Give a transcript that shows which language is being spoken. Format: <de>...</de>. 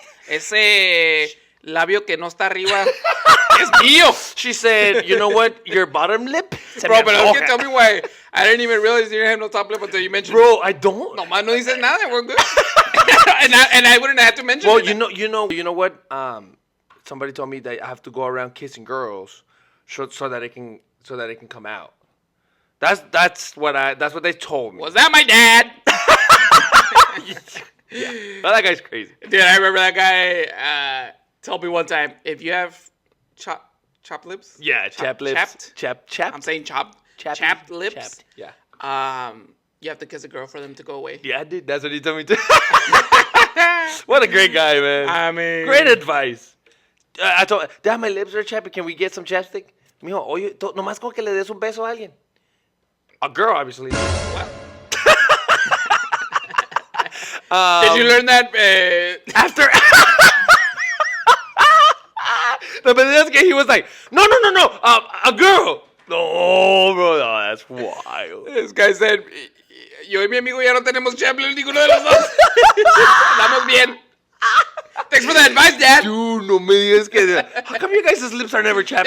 <es>Ese labio que no está arriba es mío.</es> <en>She said, you know what? Your bottom lip. Bro, but you can tell me why. I didn't even realize you didn't have no top lip until you mentioned it. Bro, I don't.</en> <es>Nomás no dices nada.</es> <en>We're good. and I wouldn't have to mention it. Well, you know what? Somebody told me that I have to go around kissing girls so that it can come out. That's what they told me. Was that my dad? Yeah. But that guy's crazy. Dude, I remember that guy told me one time, if you have chopped lips? Yeah, chapped lips. Chapped. I'm saying chapped lips. Chapped, yeah. You have to kiss a girl for them to go away. Yeah, dude. That's what he told me too. What a great guy, man. I mean. Great advice. I told Dad, my lips are chapped. Can we get some chapstick?</en> <es>Mijo, oye, nomás con que le des un beso a alguien.</es> <en>A girl, obviously. What? Did you learn that after? No, but that's he was like, no, a girl. No, bro, no, that's wild. This guy said,</en> <es>yo y mi amigo ya no tenemos champion ninguno de los dos. Estamos bien.</es> <en>Thanks for the advice, Dad.</en> <es>Dude, no me digas que.</es> <en>How come you guys' lips are never chapped?</en>